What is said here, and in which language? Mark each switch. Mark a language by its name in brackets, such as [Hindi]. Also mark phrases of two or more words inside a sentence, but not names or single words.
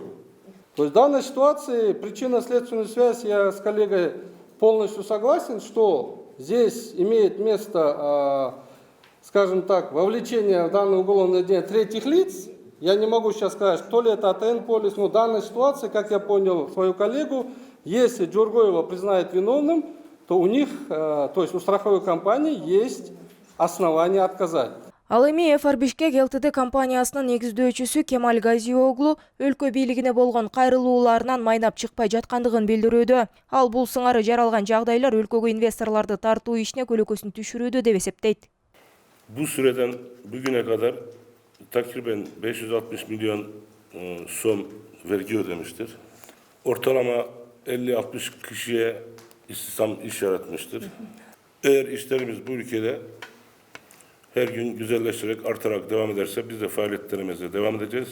[Russian] То есть в данной ситуации причинно-следственную связь я с коллегой полностью согласен, что здесь имеет место, скажем так, вовлечение в данное уголовное дело третьих лиц. Я не могу сейчас сказать, что ли это АТН Полис, но в данной ситуации, как я понял свою коллегу, если Жоргоева признает виновным, то у них, то есть у страховой компании есть основания отказать. [Kyrgyz] Ал эми Эфар Бишкек ЛТД компаниясынын негиздөөчүсү Кемаль Газиоглу өлкө бийлигине болгон кайрылууларынан майнап чыкпай жаткандыгын билдирүүдө. Ал бул сыңары жаралган жагдайлар өлкөгө инвесторлорду тартуу ишине көлөкөсүн түшүрүүдө деп эсептейт. [Turkish] Bu süreden bugüne kadar takriben 560 milyon som vergi ödemiştir. Ortalama 50-60 kişiye istihdam iş yaratmıştır. Eğer işlerimiz bu ülkede her gün güzelleşerek, artarak devam ederse biz de faaliyetlerimize devam edeceğiz.